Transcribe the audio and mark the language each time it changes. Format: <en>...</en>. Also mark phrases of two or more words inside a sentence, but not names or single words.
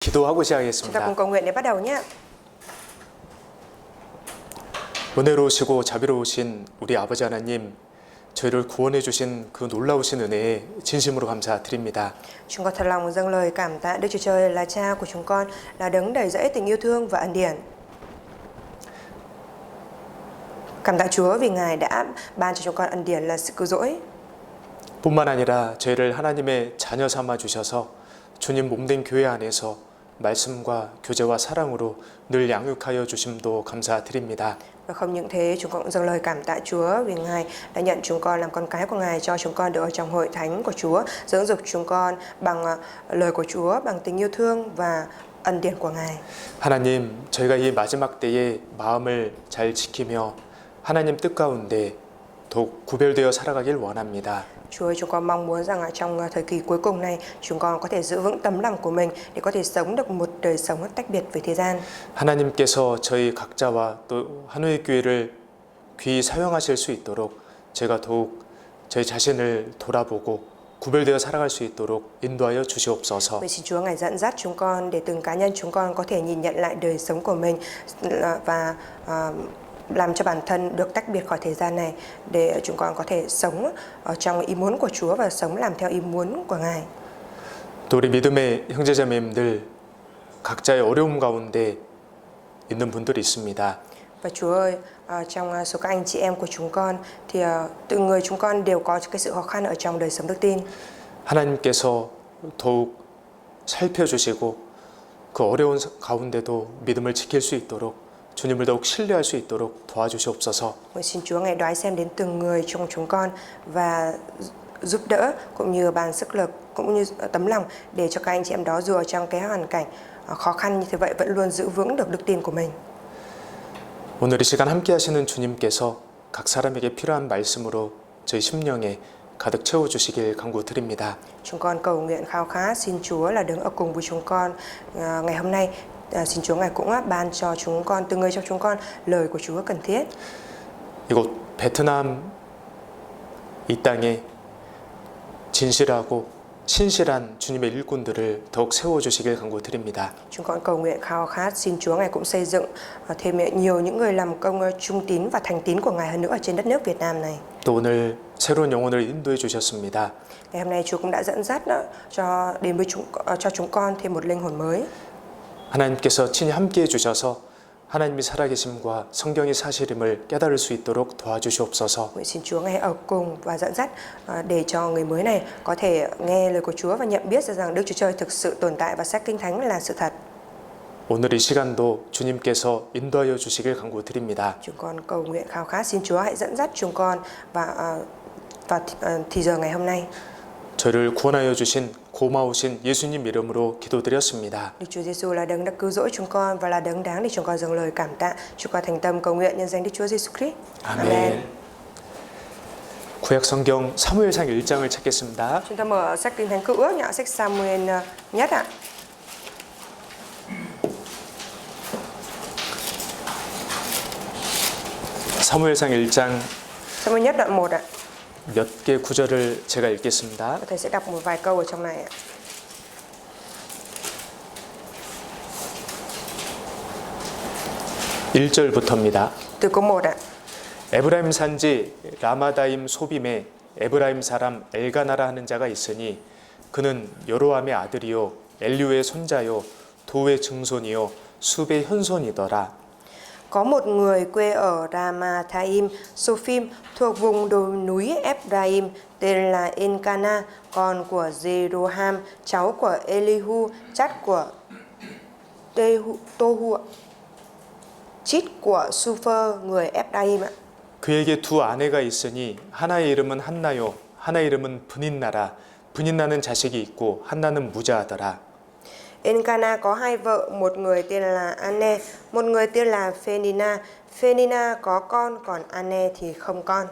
<ko>기도하고</ko> <vi>Chúng ta</vi> <ko>시작하겠습니다.</ko> <vi>cùng cầu nguyện để bắt đầu nhé.</vi> <ko>은혜로우시고 자비로우신 우리 아버지 하나님, 저희를 구원해 주신 그 놀라우신 은혜에 진심으로 감사드립니다.</ko> <vi>Chúng con thật lòng dâng lời cảm tạ Đức Chúa Trời là Cha của chúng con, là đấng đầy dẫy tình yêu thương và ân điển. Cảm tạ Chúa vì Ngài đã ban cho chúng con ân điển là sự cứu rỗi.</vi> <ko>뿐만 아니라 저희를 하나님의 자녀 삼아 주셔서 주님 몸된 교회 안에서 말씀과 교제와 사랑으로 늘 양육하여 주심도 감사드립니다.</ko> <vi>Và không những thế, chúng con cũng dâng lời cảm tạ Chúa vì Ngài đã nhận chúng con làm con cái của Ngài, cho chúng con được ở trong hội thánh của Chúa, dưỡng dục chúng con bằng lời của Chúa, bằng tình yêu thương và ân điển của Ngài.</vi> <ko>하나님, 저희가 이 마지막 때에 마음을 잘 지키며 하나님 뜻 가운데 더욱 구별되어 살아가길 원합니다.</ko> <vi>Chúa ơi, chúng con mong muốn rằng trong thời kỳ cuối cùng này, chúng con có thể giữ vững tấm lòng của mình để có thể sống được một đời sống tách biệt với thế gian.</vi> <ko>하나님께서 저희 각자와 또 한우의 교회를 귀히 사용하실 수 있도록 제가 더욱 저희 자신을 돌아보고 구별되어 살아갈 수 있도록 인도하여 주시옵소서.</ko> <vi>Vậy xin Chúa Ngài dẫn dắt chúng con để từng cá nhân chúng con có thể nhìn nhận lại đời sống của mình và làm cho bản thân được tách biệt khỏi thế gian này, để chúng con có thể sống ở trong ý muốn của Chúa và sống làm theo ý muốn của Ngài.</vi> <ko>또 우리 믿음의 형제자매님들 각자의 어려움 가운데 있는 분들이 있습니다.</ko> <vi>Và Chúa ơi, trong số các anh chị em của chúng con thì từng người chúng con đều có cái sự khó khăn ở trong đời sống đức tin.</vi> <ko>하나님께서 더욱 살펴주시고 그 어려운 가운데도 믿음을 지킬 수 있도록 주님을 더욱 신뢰할 수 있도록 도와주시옵소서.</ko> <vi>Xin Chúa Ngài đoái xem đến từng người trong chúng con và giúp đỡ cũng như ban sức lực cũng như tấm lòng để cho các anh chị em đó dù ở trong cái hoàn cảnh khó khăn như thế vậy vẫn luôn giữ vững được đức tin của mình.</vi> <ko>오늘 이 시간 함께 하시는 주님께서 각 사람에게 필요한 말씀으로 저희 심령에 가득 채워 주시길 간구드립니다.</ko> <vi>Chúng con cầu nguyện khao khát xin Chúa là đứng ở cùng với chúng con ngày hôm nay. Xin Chúa Ngài cũng ban cho chúng con, từng người trong chúng con lời của Chúa cần thiết.</vi> <ko>이곳 베트남 이 땅에 진실하고 신실한 주님의 일꾼들을 더욱 세워주시길 간구드립니다.</ko> <vi>Chúng con cầu nguyện khao khát xin Chúa Ngài cũng xây dựng thêm nhiều những người làm công trung tín và thành tín của Ngài hơn nữa ở trên đất nước Việt Nam này.</vi> <ko>또 오늘 새로운 영혼을 인도해 주셨습니다.</ko> <vi>Ngày hôm nay Chúa cũng đã dẫn dắt đến với cho chúng con thêm một linh hồn mới.</vi> <ko>하나님께서 친히 함께해 주셔서 하나님이 살아계심과 성경이 사실임을 깨달을 수 있도록 도와주시옵소서.</ko> <vi>Nguyện xin Chúa Ngài ở cùng và dẫn dắt để cho người mới này có thể nghe lời của Chúa và nhận biết rằng Đức Chúa Trời thực sự tồn tại và sách Kinh Thánh là sự thật.</vi> <ko>오늘 이 시간도 주님께서 인도하여 주시길 간구드립니다.</ko> <vi>Chúng con cầu nguyện khao khát xin Chúa hãy dẫn dắt chúng con và thì giờ ngày hôm nay.</vi> <ko>저를 구원하여 주신 고마우신 예수님 이름으로 기도드렸습니다.</ko> <vi>Đức Chúa Giêsu là đấng đã cứu rỗi chúng con và là đấng đáng để chúng con dâng lời cảm tạ. Chúng con thành tâm cầu nguyện nhân danh Đức Chúa Giêsu Christ.</vi> <ko>아멘. 구약 성경 사무엘상 1장을 찾겠습니다.</ko> <vi>Chúng ta mở sách Kinh Thánh Cựu Ước nhã sách Sa-mu-ên nhất ạ.</vi> <ko>사무엘상 1장</ko> <vi>Sa-mu-ên nhất đoạn 1 ạ.</vi> <ko>몇 개 구절을 제가 읽겠습니다.</ko> <vi>Thầy sẽ đọc một vài câu ở trong này ạ.</vi> <ko>(1절부터입니다)</ko> <vi>Từ câu 1 ạ.</vi> <ko>에브라임 산지 라마다임 소빔에 에브라임 사람 엘가나라 하는 자가 있으니 그는 여로함의 아들이요 엘류의 손자요 도의 증손이요 숲의 현손이더라.</ko> <vi>Có một người quê ở Ramathaim, Sophim thuộc vùng đồi núi Ephraim tên là Elkana, con của Jeroham, cháu của Elihu, chắt của Tohu, chít của Supher, người Ephraim ạ.</vi> <ko>그에게 두 아내가 있으니 하나의 이름은 한나요 하나의 이름은 브닌나라. 브닌나는 자식이 있고 한나는 무자하더라.</ko> <vi>Elkana có hai vợ, một người tên là Anne, một người tên là Phenina. Phenina có con, còn Anne thì không con.</vi>